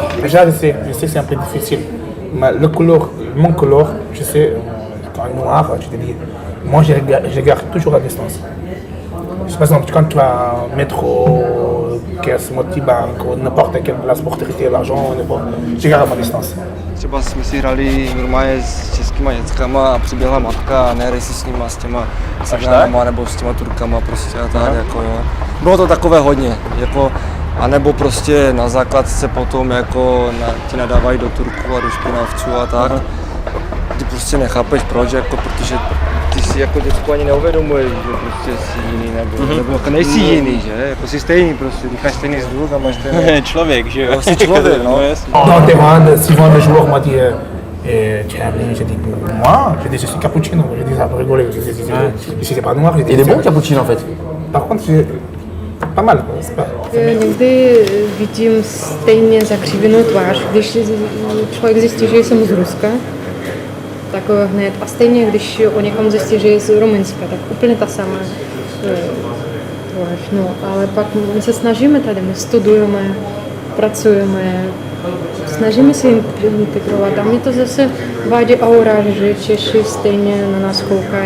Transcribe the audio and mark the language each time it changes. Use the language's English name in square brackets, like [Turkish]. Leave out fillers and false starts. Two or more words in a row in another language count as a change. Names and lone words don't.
[French] Déjà, je sais que c'est un peu difficile. Mais mon couleur, je sais, quand noir, tu te dis, moi je garde toujours à distance. Par exemple, quand tu vas au métro, caisse, multibank, ou n'importe quelle place pour traiter l'argent, je garde à ma distance. [Czech] Třeba jsme si hrali normálně s českýma dětskama a přiběhla matka a nehry si s nima, s těma Segnánama nebo s těma Turkama prostě a tak jako jo. Bylo to takové hodně, jako, anebo prostě na základce potom jako ti nadávají do Turků a do špinavců a tak. Ty prostě nechápeš proč, jako, protože ty si jako děcku ani neuvědomuješ, že prostě jsi jiný nebo jako nejsi jiný, že? Jako jsi stejný prostě, dýcháš stejný vzduch a máš stejný... Člověk, že jo? Jsi člověk, no. [French] Dans tes rangs, souvent le joueur m'a dit tu es appelé, j'ai dit moi, j'ai dit je suis cappuccino, j'ai dit ça pour rigoler, je dis c'est pas noir, j'ai dit... Il est bon cappuccino en fait? Par contre, pas mal, c'est pas... [Czech] Někdy vidím stejně zakřivenou tvář, když člověk zjistí, že jsem z Ruska, tak hned. A stejně, když o někom zjistí, že je z Rumunska, tak úplně ta samá tvář. No, ale pak my se snažíme tady, my studujeme, pracujeme, snažíme se integrovat a mě to zase vádí aura, že Češi stejně na nás koukají.